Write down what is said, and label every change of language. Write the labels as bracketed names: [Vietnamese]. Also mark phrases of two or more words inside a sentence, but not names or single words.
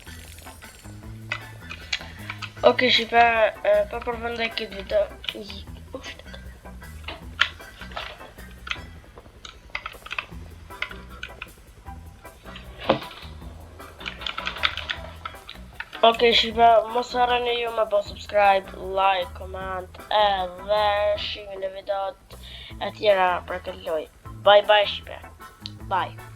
[Albanian] Ok shipe, pa përvëndaj këtë video. Ok, shipe, mos harroni ju me bo [English] subscribe, like, comment, [Albanian] edhe shihni në videot e tjera për këtë lojë. [English] Bye bye shipe. Bye.